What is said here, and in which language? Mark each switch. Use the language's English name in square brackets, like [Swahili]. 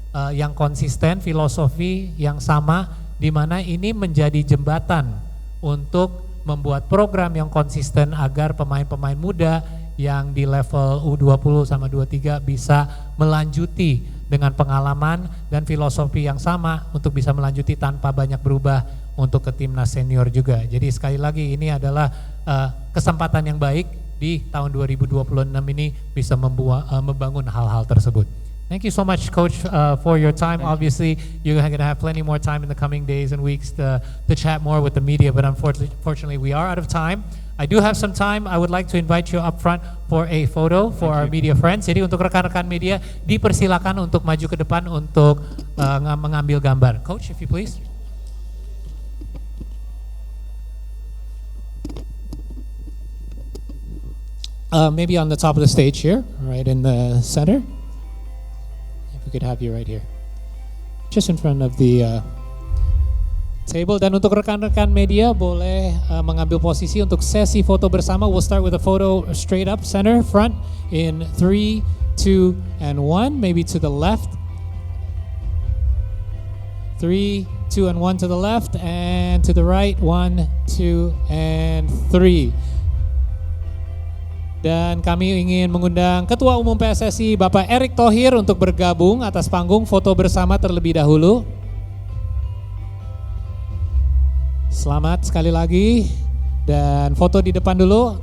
[Indonesian] yang konsisten, filosofi yang sama, di mana ini menjadi jembatan untuk membuat program yang konsisten agar pemain-pemain muda yang di level U20 sama 23 bisa melanjuti dengan pengalaman dan filosofi yang sama untuk bisa melanjuti tanpa banyak berubah untuk ke timnas senior juga. Jadi sekali lagi ini adalah kesempatan yang baik di tahun 2026 ini bisa membangun hal-hal tersebut. [English] Thank you so much, Coach, for your time. Obviously, you're going to have plenty more time in the coming days and weeks to chat more with the media, but unfortunately we are out of time. I do have some time. I would like to invite you up front for a photo for our media friends. [Indonesian] Jadi untuk rekan-rekan media dipersilakan untuk maju ke depan untuk mengambil gambar. [English] Coach, if you please. Maybe on the top of the stage here, right in the center. If we could have you right here, just in front of the table. [Indonesian] Dan untuk rekan-rekan media boleh mengambil posisi untuk sesi foto bersama. [English] We'll start with a photo straight up center front in 3, 2, and 1. Maybe to the left. 3, 2, and 1 to the left, and to the right. 1, 2, and 3. [Indonesian] Dan kami ingin mengundang Ketua Umum PSSI Bapak Erick Thohir untuk bergabung atas panggung foto bersama terlebih dahulu. Selamat sekali lagi, dan foto di depan dulu.